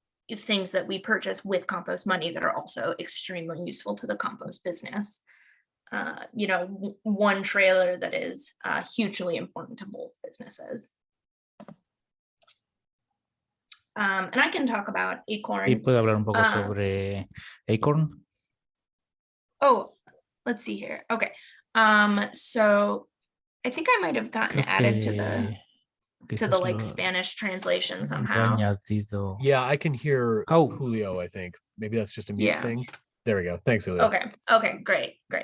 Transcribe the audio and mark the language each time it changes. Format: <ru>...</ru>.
<en>Things that we purchase with compost money that are also extremely useful to the compost business. One trailer that is hugely important to both businesses. And I can talk about Acorn.</en> <es>¿Y puedo hablar un poco sobre Acorn?</es> <en>Oh, let's see here. Okay. So I think I might have gotten added to the like Spanish translation somehow. Yeah, I can hear Julio, I think. Maybe that's just a mute thing. There we go. Thanks, Julio. Okay, great.</en>